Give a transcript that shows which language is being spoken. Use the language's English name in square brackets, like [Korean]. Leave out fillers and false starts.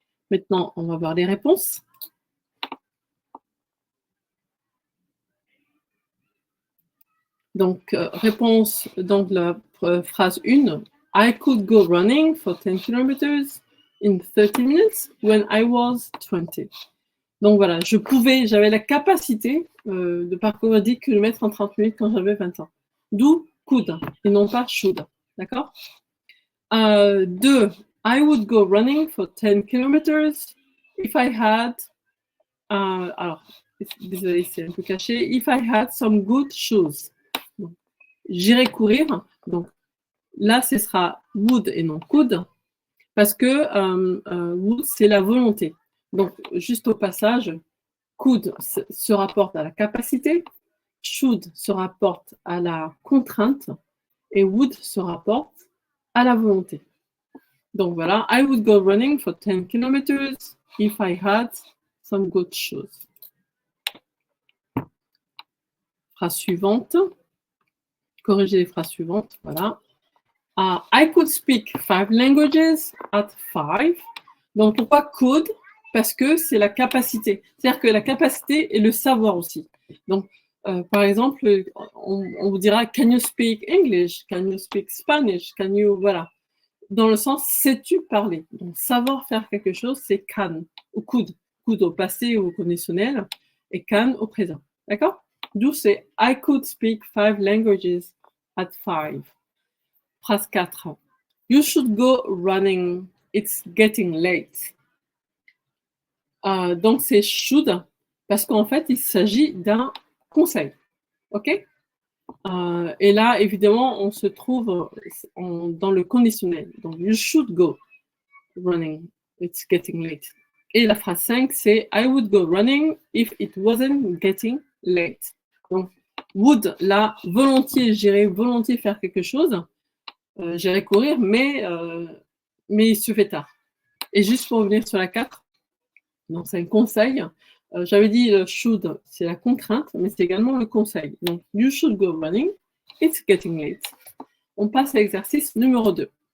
[French] Maintenant, on va voir les réponses. Donc, réponse, donc la phrase 1. [English] I could go running for 10 kilometers in 30 minutes when I was 20. [French] Donc voilà, j'avais la capacité de parcourir 10 km en 30 minutes quand j'avais 20 ans. D'où could et non pas should. D'accord? 2. [English] I would go running for 10 kilometers if I had. [French] Alors, désolé, c'est un peu caché. [English] If I had some good shoes. [French] J'irai courir. Donc là, ce sera would et non could, parce que would, c'est la volonté. Donc, juste au passage, could se rapporte à la capacité, should se rapporte à la contrainte, et would se rapporte à la volonté. Donc voilà, [English] I would go running for 10 kilometers if I had some good shoes. [French] Phrase suivante. Corriger les phrases suivantes, voilà. [English] I could speak 5 languages at 5. [French] Donc, pourquoi could? Parce que c'est la capacité. C'est-à-dire que la capacité est le savoir aussi. Donc, par exemple, on vous dira [English] can you speak English? Can you speak Spanish? Can you, [French] voilà. Dans le sens, sais-tu parler? Donc, savoir faire quelque chose, c'est can ou could. Could au passé ou au conditionnel et can au présent. D'accord? D'où c'est [English] I could speak 5 languages at 5. Phrase 4. You should go running. It's getting late. [French] Donc, c'est should parce qu'en fait, il s'agit d'un conseil. OK? Et là, évidemment, on se trouve dans le conditionnel. Donc, [English] you should go running. It's getting late. [French] Et la phrase 5, c'est [English] I would go running if it wasn't getting late. [French] Donc, would, là, volontiers, j'irais volontiers faire quelque chose. J'irai courir, mais il se fait tard. Et juste pour revenir sur la 4, donc c'est un conseil. J'avais dit should, c'est la contrainte, mais c'est également le conseil. [English] Donc, you should go running, it's getting late. [French] On passe à l'exercice numéro 2.